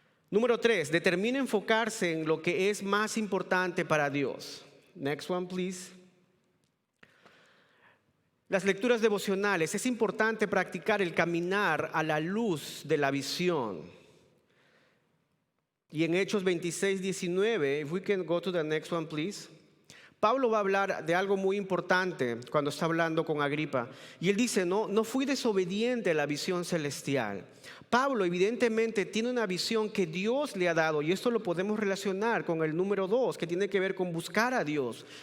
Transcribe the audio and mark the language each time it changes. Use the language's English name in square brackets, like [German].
[Spanish] Número 3, determina enfocarse en lo que es más importante para Dios. [English] Next one, please. [Spanish] Las lecturas devocionales. Es importante practicar el caminar a la luz de la visión. Y en Hechos 26:19, [English] if we can go to the next one, please. [Spanish] Pablo va a hablar de algo muy importante cuando está hablando con Agripa. Y él dice, no fui desobediente a la visión celestial. Pablo evidentemente tiene una visión que Dios le ha dado. Y esto lo podemos relacionar con el número 2, que tiene que ver con buscar a Dios.